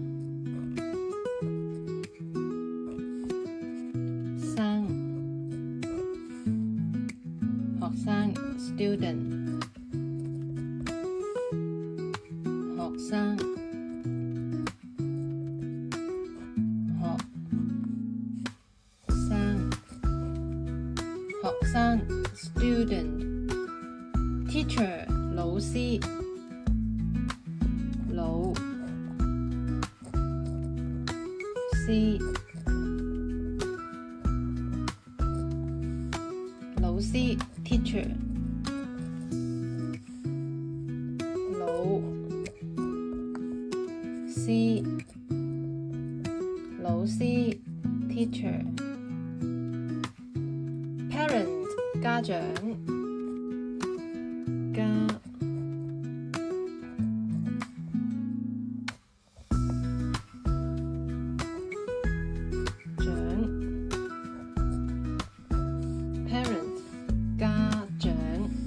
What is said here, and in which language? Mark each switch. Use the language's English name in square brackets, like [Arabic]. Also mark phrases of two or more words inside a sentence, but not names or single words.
[Cantonese] 生 student 學生 [English] student teacher [Cantonese] 老師 [English] teacher 老師 teacher [Cantonese] parent 家長parent 家長